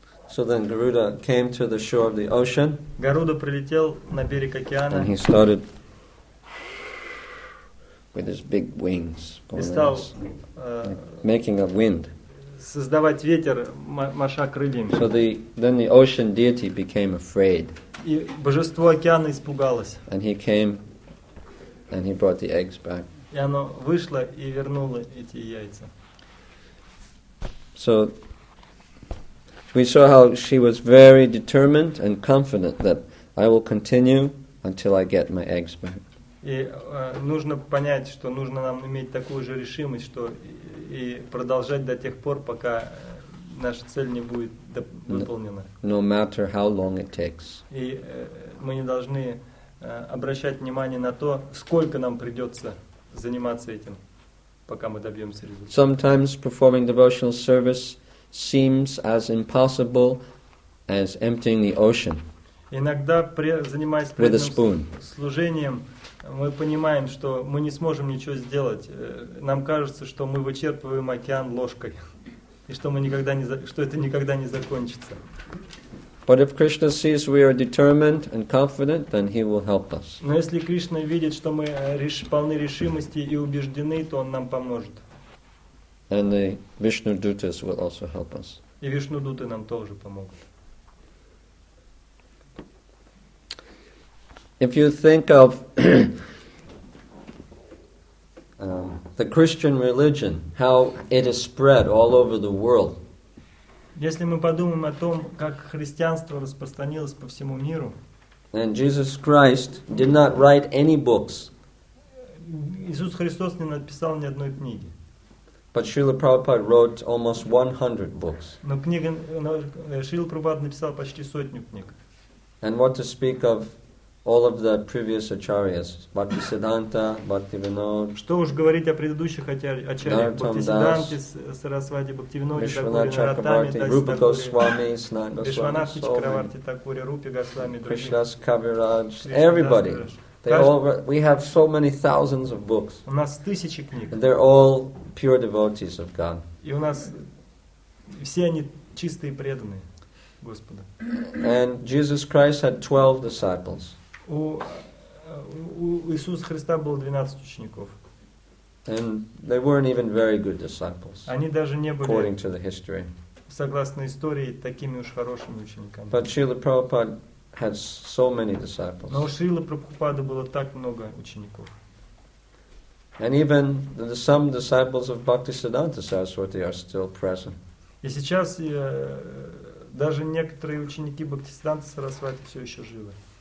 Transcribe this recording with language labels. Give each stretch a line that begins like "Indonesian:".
English: So then Garuda came to the shore of the ocean.
Russian: Гаруда прилетел на берег океана.
English: And he started with his big wings
Russian: И стал
English: making a wind.
Russian: Создавать ветер, маша крыльями.
English: So then the ocean deity became afraid.
Russian: И божество океана испугалось.
English: And he came and he brought the eggs back.
Russian: И оно вышло и вернуло эти яйца.
English: So we saw how she was very determined and confident that I will continue until I get my eggs back.
Russian: И нужно понять, что нужно нам иметь такую же решимость, что и продолжать до тех пор, пока наша цель не будет выполнена.
English: No matter how long it takes.
Russian: И мы не должны обращать внимание на то, сколько нам придется заниматься этим, пока мы добьемся результата.
English: Sometimes performing devotional service seems as impossible as emptying the ocean.
Russian: Иногда, занимаясь преданным служением, мы понимаем, что мы не сможем ничего сделать. Нам кажется, что мы вычерпываем океан ложкой. и что это никогда не закончится.
English: But if Krishna sees we are determined and confident, then he will help us.
Russian: Но если Кришна видит, что мы полны решимости и убеждены, то он нам поможет.
English: And the Vishnu Dutas will also help us.
Russian: И Вишнудуты нам тоже помогут.
English: If you think of the Christian religion, how it is spread all over the world.
Russian: Если мы подумаем о том, как христианство распространилось по всему миру,
English: And Jesus Christ did not write any books,
Russian: Иисус Христос не написал ни одной книги.
English: but Srila Prabhupada wrote almost 100 books.
Russian: Но Шрила Прабхупада написал почти 100 книг.
English: And what to speak of all of the previous acharyas, Bhaktisiddhanta, Bhaktivinoda,
Russian: Что уж говорить о предыдущих ачарьях, Бхактисиддханте, Сарасвати, Бхактивиноде, Такуре,
English: Chakravarti, Rupa Goswami, Sanat Goswami,
Russian: Вишванатхи
English: so many,
Russian: Чакраварти, Такуре, Рупи Госвами,
English: Krishnas Kaviraj, everybody. We have so many thousands of books.
Russian: У нас тысячи книг.
English: And they're all pure devotees of God.
Russian: И у нас все они чистые и преданные Господу.
English: And Jesus Christ had 12 disciples.
Russian: У Иисуса Христа было 12 учеников.
English: And they weren't even very good disciples,
Russian: Они даже не
English: according
Russian: были,
English: to the history.
Russian: согласно истории, такими уж хорошими учениками.
English: But Srila Prabhupada had so many disciples.
Russian: Но у Шрилы Прабхупады было так много учеников.
English: And even some disciples of Bhaktisiddhanta Saraswati are still present.
Russian: И сейчас даже некоторые ученики Бхактисиддханты Сарасвати все еще живы.